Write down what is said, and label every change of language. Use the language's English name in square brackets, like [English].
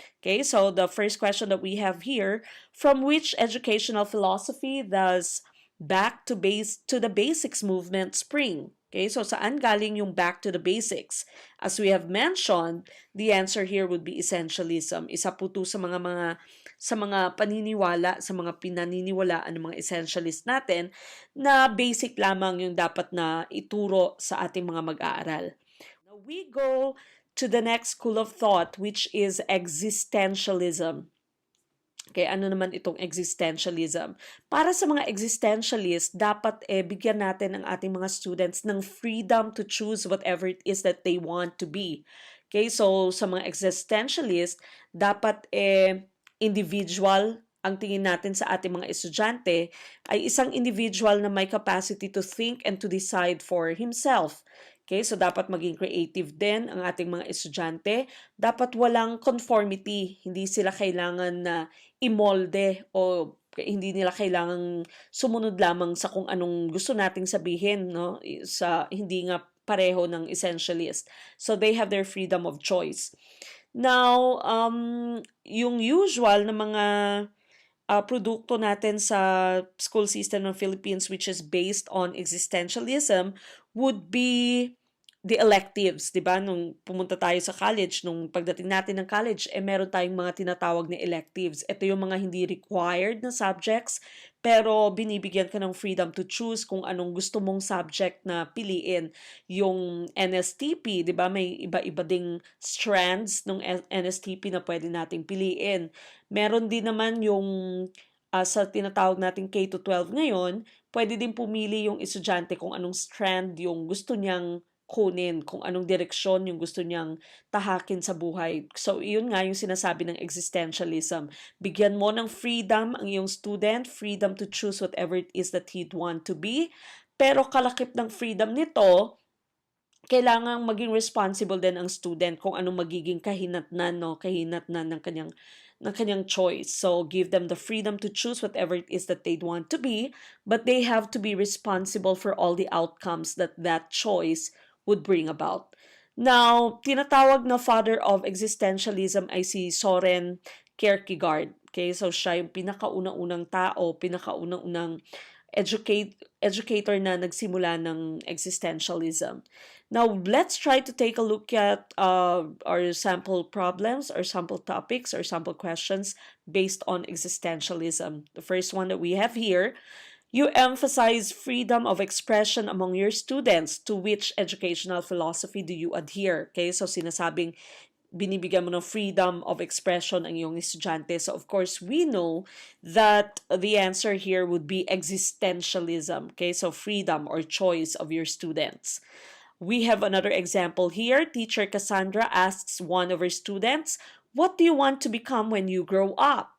[English] Okay, so the first question that we have here, from which educational philosophy does back to the basics movement spring? Okay, so [Filipino] saan galing yung [English] back to the basics? As we have mentioned, the answer here would be essentialism. [Filipino] Isa po to sa mga paniniwala, sa mga pinaniniwalaan ng mga essentialist natin na basic lamang yung dapat na ituro sa ating mga mag-aaral. [English] Now we go to the next school of thought, which is existentialism. [Filipino] Okay, ano naman itong existentialism? Para sa mga existentialist, dapat bigyan natin ang ating mga students ng [English] freedom to choose whatever it is that they want to be. [Filipino] Okay, so sa mga existentialist, dapat individual ang tingin natin sa ating mga estudyante ay isang individual na may [English] capacity to think and to decide for himself. [Filipino] Okay, so dapat maging creative din ang ating mga estudyante. Dapat walang conformity. Hindi sila kailangan na imolde o Hindi nila kailangang sumunod lamang sa kung anong gusto nating sabihin, no? Sa hindi nga pareho ng essentialist. [English] So they have their freedom of choice. Now, yung usual [Filipino] na mga produkto natin sa [English] school system ng Philippines, which is based on existentialism, would be the electives, di ba? [Filipino] Nung pumunta tayo sa college, nung pagdating natin ng college, meron tayong mga tinatawag na electives. Ito yung mga hindi required na subjects, pero binibigyan ka ng [English] freedom to choose [Filipino] kung anong gusto mong subject na piliin. Yung NSTP, di ba? May iba-iba ding strands ng NSTP na pwede nating piliin. Meron din naman yung sa tinatawag nating K-12 ngayon, pwede din pumili yung estudyante kung anong strand yung gusto niyang kunin, kung anong direksyon yung gusto niyang tahakin sa buhay. So, iyon nga yung sinasabi ng existentialism. Bigyan mo ng [English] freedom ang iyong student, freedom to choose whatever it is that he'd want to be. [Filipino] Pero kalakip ng freedom nito, kailangang maging responsible din ang student kung anong magiging kahinatnan, no? Kahinatnan ng kanyang choice. [English] So, give them the freedom to choose whatever it is that they'd want to be, but they have to be responsible for all the outcomes that that choice would bring about. [Filipino] Now, tinatawag na father of existentialism ay si Soren Kierkegaard. Okay, so siya yung pinakaunang-unang tao, pinakaunang-unang educator na nagsimula ng existentialism. [English] Now, let's try to take a look at our sample problems, or sample topics, or sample questions based on existentialism. The first one that we have here: you emphasize freedom of expression among your students. To which educational philosophy do you adhere? [Filipino] Okay, so sinasabing binibigyan mo ng [English] freedom of expression [Filipino] ang iyong estudyante. [English] So of course, we know that the answer here would be existentialism. Okay, so freedom or choice of your students. We have another example here. Teacher Cassandra asks one of her students, "What do you want to become when you grow up?"